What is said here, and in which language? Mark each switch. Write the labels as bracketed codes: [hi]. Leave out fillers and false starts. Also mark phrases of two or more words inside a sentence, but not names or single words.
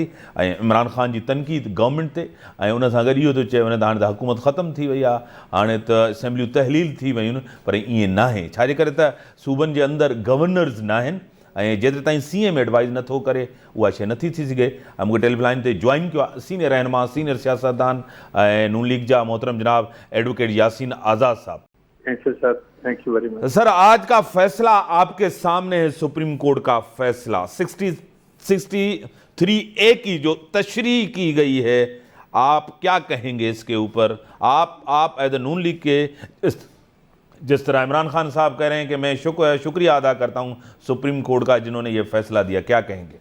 [sd] ऐं इमरान ख़ान जी तनक़ीद गवर्नमेंट ते, ऐं उन सां गॾु इहो थो चए वञे त हाणे त हुकूमत ख़तमु थी वई आहे, हाणे त असेंबलियूं तहलील थी वयूं आहिनि। पर ईअं न आहे, छाजे करे त सूबनि जे अंदरि गवर्नर्स न आहिनि ऐं जेतिरे ताईं [en] CM advise [sd] नथो करे उहा शइ नथी थी सघे। ऐं मूंखे टेलीफोन ते जॉइन कयो आहे सीनियर रहनुमा, सीनियर सियासतदान ऐं नून लीग जा मोहतरम जनाब एडवोकेट यासीन आज़ाद साहब। [en] thank you sir, thank you very much. [ur] سر، آج کا فیصلہ آپ کے سامنے ہے، سپریم کورٹ کا فیصلہ 63A کی جو تشریح کی گئی ہے، آپ کیا کہیں گے اس کے اوپر? आप [en] as a [ur] نون لیگ کے جس طرح عمران خان صاحب کہہ رہے ہیں کہ میں شکریہ ادا کرتا ہوں سپریم کورٹ کا جنہوں نے یہ فیصلہ دیا، کیا کہیں گے?